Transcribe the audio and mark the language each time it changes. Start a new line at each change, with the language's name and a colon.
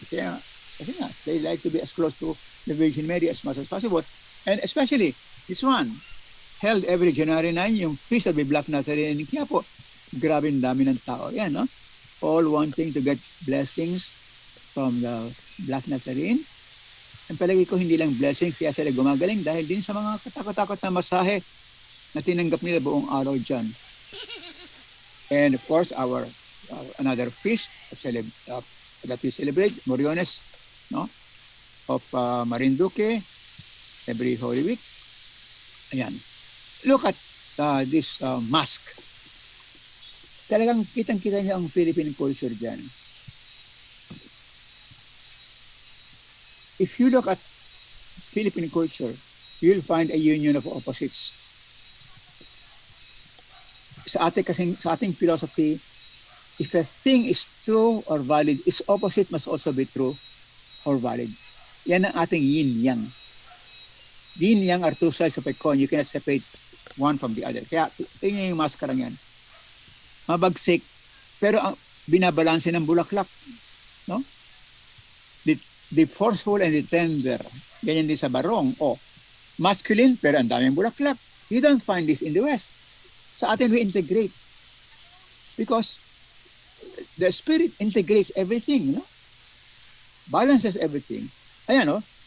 English: Kaya they like to be as close to the Virgin Mary as much as possible. And especially, this one, held every January 9, yung Feast of the Black Nazarene in Quiapo.
Filipino: Grabe ang dami ng tao. Yan, no?
English: All wanting to get blessings from the Black Nazarene.
Filipino: Ang palagi ko hindi lang blessings, kaya sila gumagaling dahil din sa mga katakot-takot na masahe na tinanggap nila buong araw dyan.
English: And of course, our another feast that we celebrate, Moriones, no? Of Marinduque, every Holy Week. Ayan. Look at this mask.
Filipino: Talagang kitang-kita niya ang Philippine culture dyan.
English: If you look at Philippine culture, you'll find a union of opposites.
Filipino: Sa ating
English: philosophy, if a thing is true or valid, its opposite must also be true or valid.
Filipino: Yan ang ating
English: yin-yang. Yin-yang are two sides of a coin. You cannot separate one from the other.
Filipino: Kaya tingnan yung maskarang yan. Mabagsik, pero ang binabalanse ng bulaklak. No?
English: the forceful and the tender.
Filipino: Ganyan din sa barong. Masculine, pero ang daming bulaklak.
English: You don't find this in the West.
Filipino: Sa atin,
English: we integrate. Because the Spirit integrates everything, no? Balances everything. Ayan, no?